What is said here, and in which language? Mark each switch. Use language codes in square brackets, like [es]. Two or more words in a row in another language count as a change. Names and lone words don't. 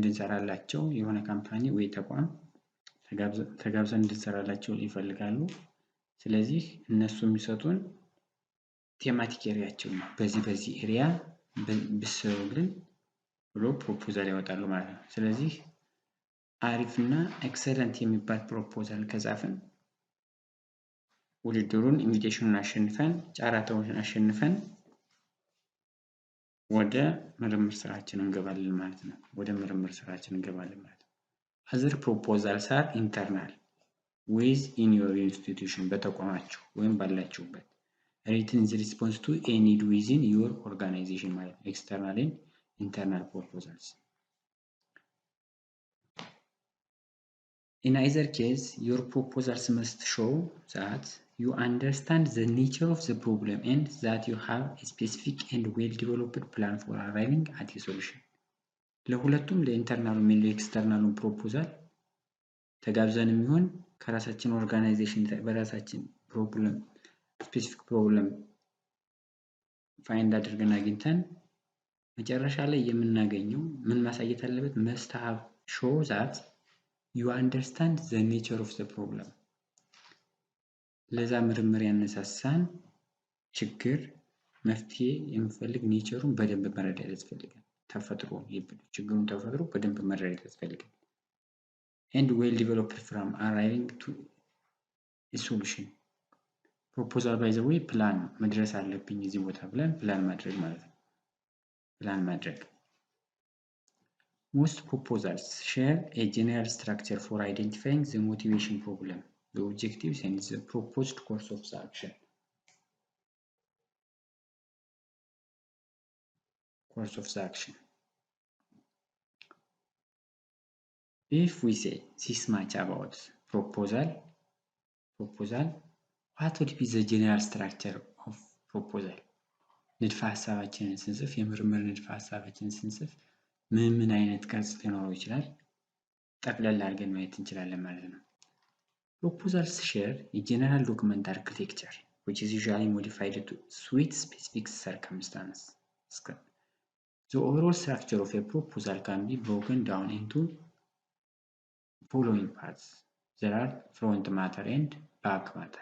[am] እንድንሰራላቸው የሆነ ካምፓኒ ወይ ተቋም ተጋብዘን እንድንሰራላቸው ይፈልጋሉ። ስለዚህ እነሱ የሚሰጡን ቴማቲክ ኤሪያቸው ነው። በዚህ ኤሪያ ብትሰሩልን ብሎ ፕሮፖዛል ያወጣሉ ማለት ነው። ስለዚህ አሪፍና ኤክሰለንት የሚባል ፕሮፖዛል ከጻፍን ውድድሩን ኢንቪቴሽኑን አሸንፈን ጫራታውን አሸንፈን ወደ ምርምር ስራችን እንገባለን ማለት ነው። [en] Other proposals are internal within your institution [am] በተቋማችሁ ወይም ባላችሁበት [en] written in response to a need within your organization [am] ማለት ነው። [en] external and internal proposals. In either case, your proposals must show that you understand the nature of the problem and that you have a specific and well-developed plan for arriving at a solution. [am] ለሁለቱም ለኢንተርናሉ እና ለኤክስተርናሉ ፕሮፖዛል ተጋብዘን የሚሆን ከራሳችን ኦርጋናይዜሽን በራሳችን ፕሮብለም [en] specific problem find [am] አድርገን አግኝተን መጨረሻ ላይ የምናገኘው ምን ማሳየት አለበት? [en] must have show that you understand the nature of the problem። [am] ለዛ ምርምር ያነሳሳን ችግር መፍትሄ የሚፈልግ ኔቸሩን በደንብ መረዳት ያስፈልጋል። ተፈጥሮ ችግሩን ተፈጥሮ በደንብ መረዳት ያስፈልጋል። [en] and well developed from arriving to a solution። proposal by the way [am] ፕላን መድረስ አለብኝ እዚህ ቦታ ብለን ፕላን ማድረግ ማለት ነው። ፕላን ማድረግ [en] most proposals share a general structure for identifying the motivation problem, the objectives and the proposed course of action. If we say this much about proposal, what would be the general structure of proposal? [am] ንድፈ ሐሳባችንን ስንጽፍ የምርምር ንድፈ ሐሳባችንን ስንጽፍ ምን አይነት ቅርጽ ሊኖረው ይችላል? ጠቅለል አድርገን ማየት እንችላለን ማለት ነው። [en] Proposals share a general document architecture which is usually modified to suit specific circumstances. The overall structure of a proposal can be broken down into following parts. There are front matter and back matter.